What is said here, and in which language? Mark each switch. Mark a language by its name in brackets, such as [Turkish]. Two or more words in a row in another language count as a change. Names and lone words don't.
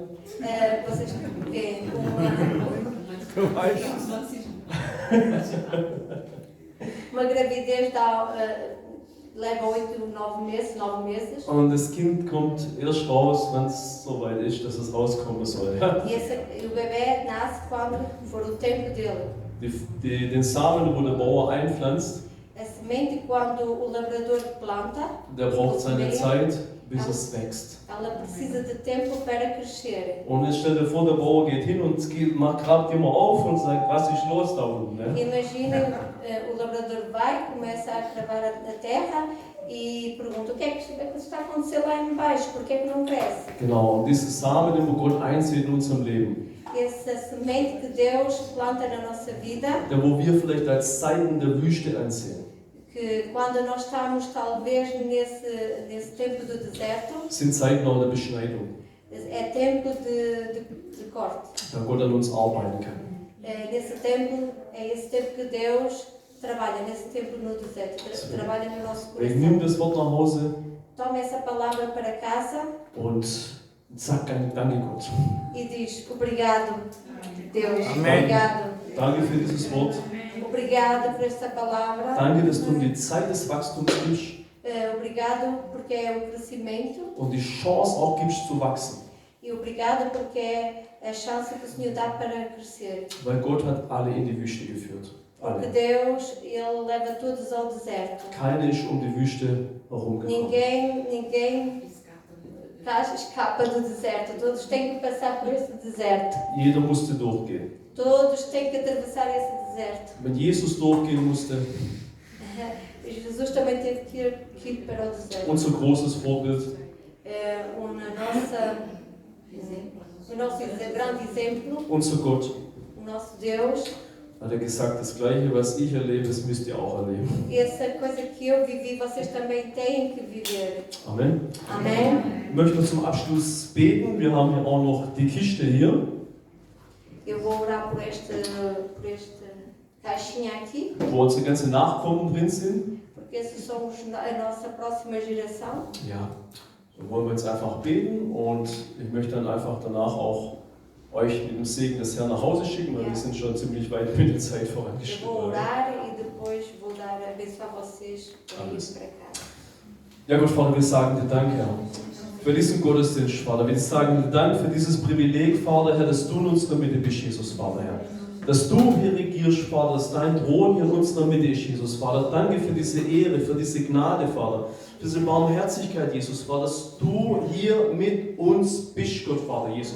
[Portuguese] Vocês veem uma gravidez leva 8, 9 meses. [German] Und das Kind kommt erst raus, wenn es soweit ist, dass es rauskommen soll. [Portuguese] E o bebê nasce quando for o tempo dele. [German] Den Samen, wo der Bauer einpflanzt, [Portuguese] A semente, quando o labrador planta, [German] der braucht seine Zeit, bis es wächst. [Portuguese] ela precisa de tempo para crescer. [German] Und jetzt stell dir vor, der Bauer geht hin und grabt immer auf und sagt, was ist los da unten? Ne? [Portuguese] Imaginem, o labrador vai, começa a cavar a terra e pergunta: o que é que está a acontecer lá embaixo? Por que é que não cresce? [German] Genau, und diese Samen, den wo Gott einsät in unserem Leben, [Portuguese] Essa semente que Deus planta na nossa vida, [German] der wo wir vielleicht als Zeiten der Wüste ansehen, [Portuguese] que quando nós estamos talvez nesse tempo do deserto, [German] sind Zeiten auch der Beschneidung, [Portuguese] é tempo de corte. [German] da Gott an uns arbeiten kann. [Portuguese] Nesse tempo, é esse tempo que Deus trabalha, nesse tempo no deserto, trabalha no nosso [German] Ich nehme [Portuguese] coração. [German] das Wort nach Hause [Portuguese] Toma essa palavra para casa [German] und sag danke Gott. [Portuguese] e diz: obrigado, Deus, Amém. obrigado. [German] Danke für dieses Wort. [Portuguese] Obrigado por esta palavra. [German] Danke, dass du mir die Zeit des Wachstums gibst [Portuguese] Obrigado porque é o crescimento. [German] und die Chance auch gibst zu wachsen. [Portuguese] E obrigado porque é a chance que o Senhor dá para crescer. [German] Weil Gott hat alle in die Wüste geführt. [Portuguese] Porque [German] Alle. [Portuguese] Deus, Ele leva todos ao deserto. [German] Keine ist um die Wüste herumgekommen. [Portuguese] Ninguém escapa do deserto. Todos têm que passar por esse deserto. [German] Jeder musste durchgehen. [Portuguese] Todos têm que atravessar esse deserto. [German] Wenn Jesus durchgehen musste, [Portuguese] Jesus também teve que ir para o deserto. [German] unser großes Vorbild, [Portuguese] O nosso grande exemplo, [German] unser Gott, [Portuguese] o nosso Deus. [German] hat er gesagt, das Gleiche, was ich erlebe, das müsst ihr auch erleben. [Portuguese] Essa coisa que eu vivi, vocês também têm que viver. [German] Amen. [Portuguese] Amém? [German] Ich möchte zum Abschluss beten. Wir haben hier auch noch die Kiste hier, [Portuguese] Eu vou orar por esta caixinha aqui, [German] wo unsere ganzen Nachkommen drin sind. [Portuguese] porque esses são a nossa próxima geração. [German] Ja, so wollen wir jetzt einfach beten und ich möchte dann einfach danach auch euch mit dem Segen des Herrn nach Hause schicken, weil wir sind schon ziemlich weit mit der Zeit [Portuguese] Eu vou [German] vorangeschritten. [Portuguese] orar e depois vou abençoar vocês para ir [German] Alles. [Portuguese] para casa. [German] Ja Gott, Vater, wir sagen dir Danke, Herr, für diesen Gottesdienst, Vater. Wir sagen dir Dank für dieses Privileg, Vater, Herr, dass du in unserer Mitte bist, Jesus, Vater, Herr. Dass du hier regierst, Vater, dass dein Thron hier in unserer Mitte ist, Jesus, Vater. Danke für diese Ehre, für diese Gnade, Vater. Für diese Barmherzigkeit, Jesus, Vater, dass du hier mit uns bist, Gott, Vater, Jesus.